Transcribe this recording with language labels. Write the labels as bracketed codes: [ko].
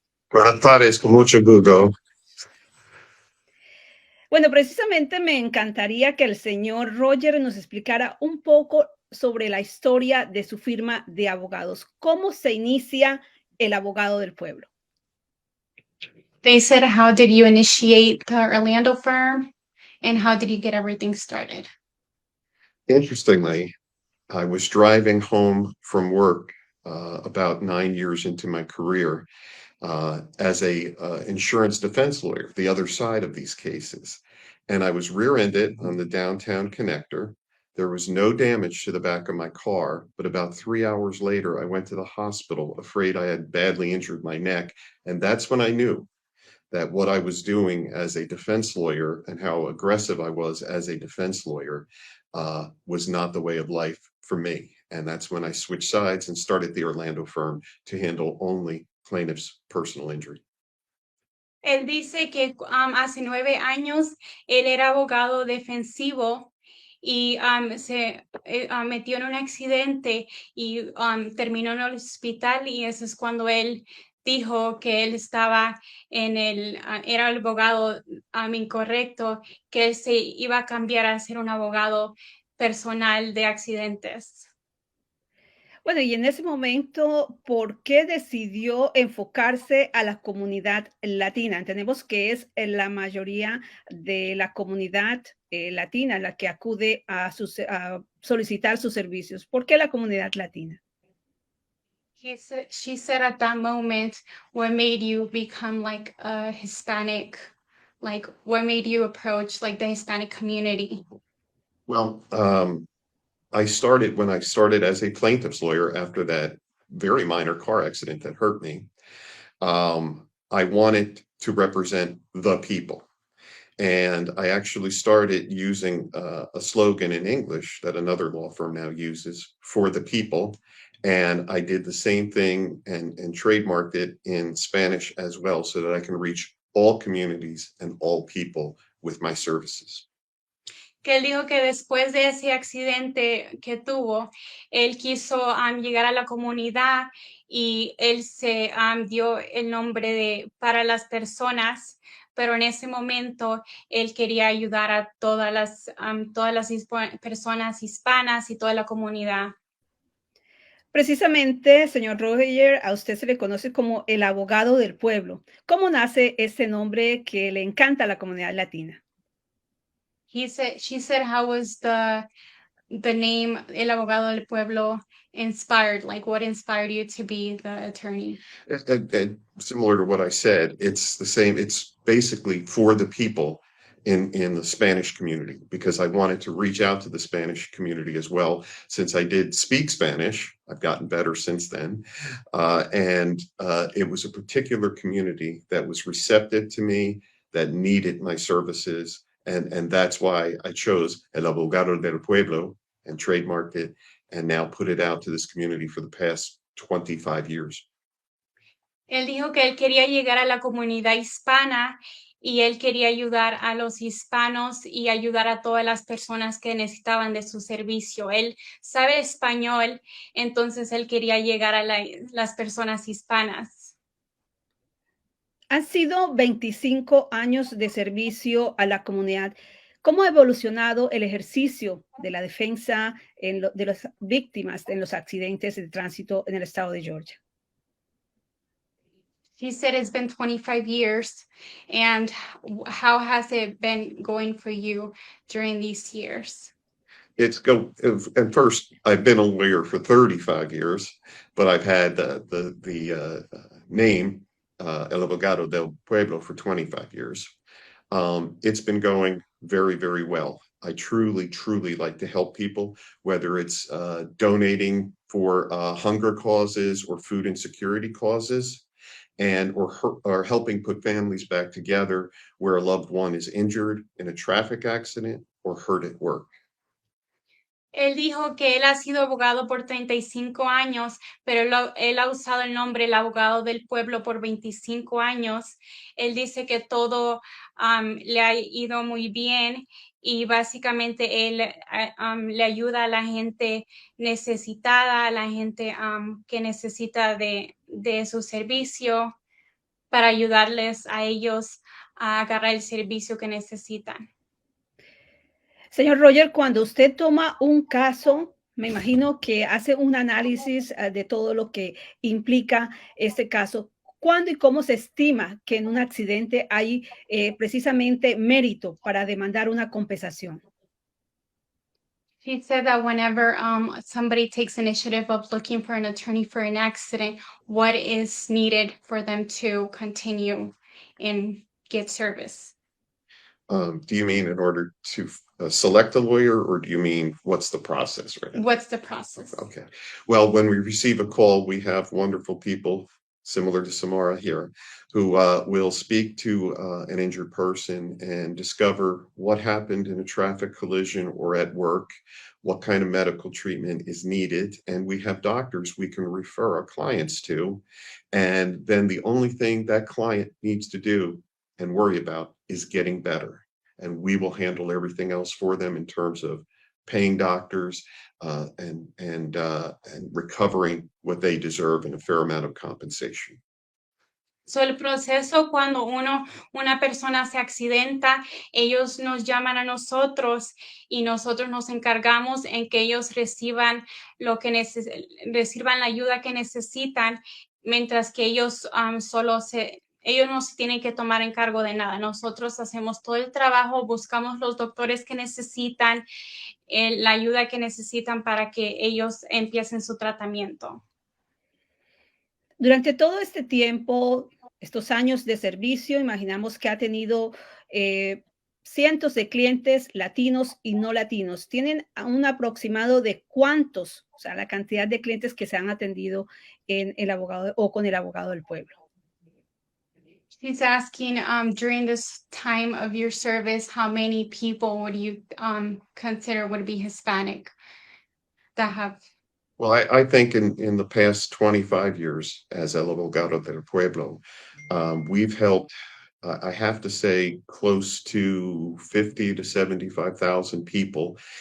[es] Buenas tardes, con mucho gusto. Bueno, precisamente me encantaría que el señor Roger nos explicara un poco sobre la historia de su firma de abogados. ¿Cómo se inicia el Abogado del Pueblo? [en] They said, how did you initiate the Orlando firm and how did you get everything started? Interestingly, I was driving home from work about 9 years into my career as a insurance defense lawyer, the other side of these cases. And I was rear-ended on the downtown connector. There was no damage to the back of my car, but about 3 hours later, I went to the hospital afraid I had badly injured my neck. And that's when I knew that what I was doing as a defense lawyer and how aggressive I was as a defense lawyer was not the way of life for me. And that's when I switched sides and started the Orlando firm to handle only plaintiff's personal injury. [es] Él dice que hace 9 años él era abogado defensivo y se metió en un accidente y terminó en el hospital y eso es cuando él dijo que él estaba era el abogado incorrecto, que él se iba a cambiar a ser un abogado personal de accidentes. Bueno, y en ese momento, ¿por qué decidió enfocarse a la comunidad latina? Entendemos que es la mayoría de la comunidad latina la que acude a solicitar sus servicios. ¿Por qué la comunidad latina? [en] She said at that moment, what made you become like a Hispanic, like what made you approach like the Hispanic community? Well, I started when I started as a plaintiff's lawyer after that very minor car accident that hurt me. I wanted to represent the people. And I actually started using a slogan in English that another law firm now uses, for the people. And I did the same thing and trademarked it in Spanish as well, so that I can reach all communities and all people with my services. [es] Que él dijo que después de ese accidente que tuvo, él quiso llegar a la comunidad y él se dio el nombre de para las personas, pero en ese momento él quería ayudar a todas las personas hispanas y toda la comunidad. Precisamente, señor Roger, a usted se le conoce como el abogado del pueblo. ¿Cómo nace ese nombre que le encanta a la comunidad latina? [en] She said, how was the name El Abogado del Pueblo inspired? Like, what inspired you to be the attorney? And similar to what I said, it's the same. It's basically for the people in the Spanish community, because I wanted to reach out to the Spanish community as well. Since I did speak Spanish, I've gotten better since then. And it was a particular community that was receptive to me, that needed my services. And that's why I chose El Abogado del Pueblo and trademarked it and now put it out to this community for the past 25 years. [es] Él dijo que él quería llegar a la comunidad hispana y él quería ayudar a los hispanos y ayudar a todas las personas que necesitaban de su servicio. Él sabe español, entonces él quería llegar a las personas hispanas. Han sido 25 años de servicio a la comunidad. ¿Cómo ha evolucionado el ejercicio de la defensa de las víctimas en los accidentes de tránsito en el estado de Georgia? [en] He said it's been 25 years. And how has it been going for you during these years? At first, I've been a lawyer for 35 years, but I've had the name El Abogado del Pueblo for 25 years. It's been going very, very well. I truly, truly like to help people, whether it's donating for hunger causes or food insecurity causes. and or helping put families back together where a loved one is injured in a traffic accident or hurt at work. [es] Él dijo que él ha sido abogado por 35 años, pero él ha usado el nombre el abogado del pueblo por 25 años. Él dice que todo le ha ido muy bien y básicamente él le ayuda a la gente necesitada, a la gente que necesita de su servicio para ayudarles a ellos a agarrar el servicio que necesitan. Señor Roger, cuando usted toma un caso, me imagino que hace un análisis de todo lo que implica este caso. ¿Cuándo y cómo se estima que en un accidente hay precisamente mérito para demandar una compensación? [en] She said that whenever somebody takes initiative of looking for an attorney for an accident, what is needed for them to continue and get service? Do you mean in order to select a lawyer, or do you mean what's the process right now? What's the process? Okay. Well, when we receive a call, we have wonderful people similar to Samara here who will speak to an injured person and discover what happened in a traffic collision or at work, what kind of medical treatment is needed. And we have doctors we can refer our clients to. And then the only thing that client needs to do and worry about is getting better. And we will handle everything else for them in terms of paying doctors and recovering what they deserve in a fair amount of compensation. [es] So, el proceso cuando una persona se accidenta, ellos nos llaman a nosotros y nosotros nos encargamos en que ellos reciban reciban la ayuda que necesitan, mientras que ellos ellos no se tienen que tomar en cargo de nada. Nosotros hacemos todo el trabajo, buscamos los doctores que necesitan, la ayuda que necesitan para que ellos empiecen su tratamiento. Durante todo este tiempo, estos años de servicio, imaginamos que ha tenido cientos de clientes latinos y no latinos. ¿Tienen un aproximado de cuántos, o sea, la cantidad de clientes que se han atendido en el abogado o con el abogado del pueblo? [en] She's asking, during this time of your service, how many people would you consider would be Hispanic that have? Well, I think in the past 25 years as El Abogado del Pueblo, we've helped, I have to say, close to 50 to 75,000 people.